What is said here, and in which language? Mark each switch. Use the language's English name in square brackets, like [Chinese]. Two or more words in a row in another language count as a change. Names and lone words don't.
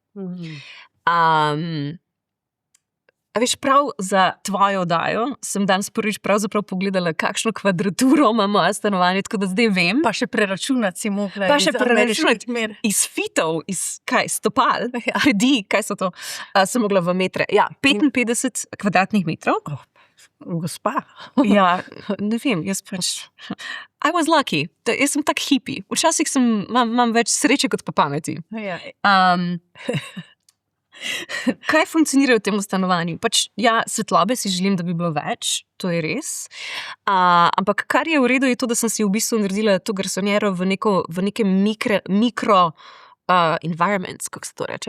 [Slovenian] A veš, prav za tvojo oddajo sem danes prvič pravzaprav pogledala, kakšno kvadraturo ima moje stanovanje, tako da zdaj vem. Pa še preračunati si mogla. Pa še preračunati iz fitov, iz stopal, pedi, kaj so to, sem mogla v metre. Ja, 55 kvadratnih metrov. Gospa. Ja, ne vem, jaz pač [English] I was lucky, [Slovenian] jaz sem tak hippie. Včasih imam več sreče kot pa pameti. Kaj funkcionira v tem stanovanju? Pač, ja, svetlobe si želim, da bi bilo več, to je res. Ampak kar je v redu, je to, da sem si v bistvu naredila to garsonjero v neke mikro environments, kako se to reče?